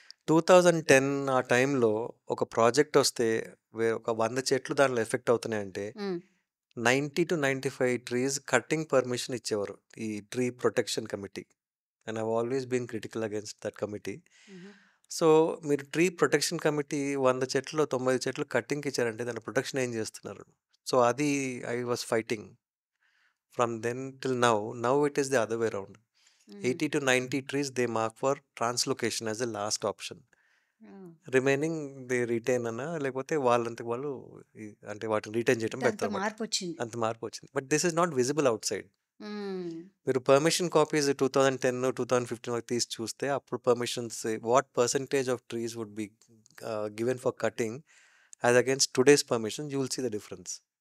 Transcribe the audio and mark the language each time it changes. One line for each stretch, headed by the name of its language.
Telugu: 2010 ఆ టైంలో ఒక ప్రాజెక్ట్ వస్తే ఒక 100 చెట్లు దాంట్లో ఎఫెక్ట్ అవుతున్నాయంటే 90-95 ట్రీస్ కట్టింగ్ పర్మిషన్ ఇచ్చేవారు ఈ tree protection committee.
English: And I always been critical against that committee.
Telugu: So మీరు ట్రీ ప్రొటెక్షన్ కమిటీ 100 చెట్లు 90 చెట్లు కట్టింగ్కి ఇచ్చారంటే దాని ప్రొటెక్షన్ ఏం చేస్తున్నారు?
English: So అది I was fighting from then till now it is the other way around. 80-90 trees they mark for translocation as a last option. Remaining they retain
Telugu: అన్నా లేకపోతే వాళ్ళంతకు వాళ్ళు అంటే వాటిని రిటైన్ చేయడం అంత
English: Better.
Telugu: మార్పు వచ్చింది. అంత మార్పు వచ్చింది.
English: But this is not visible outside.
Telugu: మీరు పర్మిషన్ కాపీస్ 2010-2015 వరకు తీసి చూస్తే అప్పుడు
English: Permissions what percentage of trees would be given for cutting as against today's permission, you will see the difference.